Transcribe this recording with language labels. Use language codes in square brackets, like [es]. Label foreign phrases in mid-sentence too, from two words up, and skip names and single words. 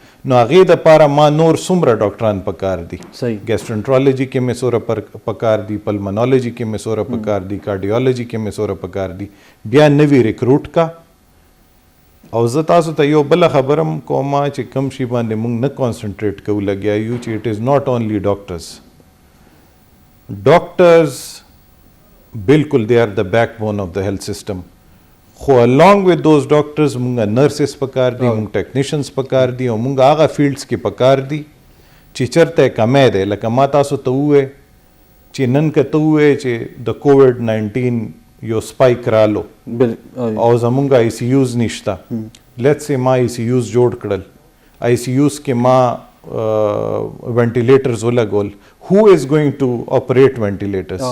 [ps] نو هغې دپاره ما نور څومره ډاکټران پکار دي، ګیسټرنټرالوجي کې مې څوره پکار دي، پلمنالوجي کې مې څوره پکار دي، کارډیالوجي کې مې څوره پکار دي، بیا نوی ریکروټ کا. او زه تاسو ته یو بله خبره هم کوم چې کوم شي باندې موږ نه کانسنټریټ کوو لګیا یو چې [en] it is not only doctors [ps] بالکل [en] they are the backbone of the health system. [ps] خو [en] along with those doctors [ps] مونږه نرسز پکار دي، مونږ ټیکنیشنز پکار دي او مونږ هغه فیلډز کې پکار دي چې چرته کمی دی. لکه ما تاسو ته ووایې چې نن که ته ووایې چې د کووډ-19 یو سپایک رالو او زمونږ آی سی یوز نشته، [en] let's see [ps] ما آی سی یوز جوړ کړل، آی سی یوز کې ما وینټیلیټرز ولګول، [en] who is going to operate ventilators?